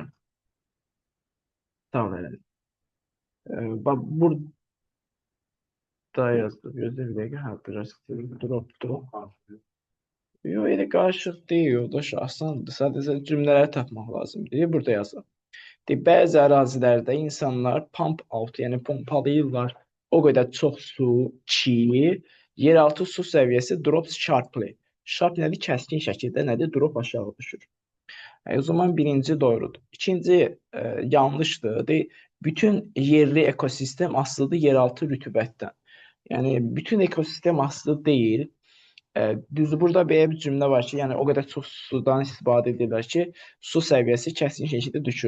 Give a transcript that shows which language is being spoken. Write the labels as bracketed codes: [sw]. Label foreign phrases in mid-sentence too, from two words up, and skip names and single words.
[az] Tamam elədim. Bax burada yazdım. Gözlə bir dəqiqə. Hə, biraz drop. Yox, elə qarışıq deyil yoldaş. Asandır. Sadəcə cümlələri tapmaq lazımdır. Burada yazır. Bəzi ərazilərdə insanlar [en] pump out, [az] yəni pompalayırlar o qədər çox su ki, yeraltı su səviyyəsi [en] drops sharply. [az] Sharp nədir? Kəskin şəkildə nədir? Drop aşağı düşür. O zaman birinci doğrudur. İkinci yanlışdır. Bütün yerli ekosistem asılıdır yeraltı rütubətdən. Yəni bütün ekosistem asılı deyil. Düzdür, burada belə bir cümlə var ki, yəni o qədər çox sudan istifadə edirlər ki, su səviyyəsi kəskin şəkildə düşür.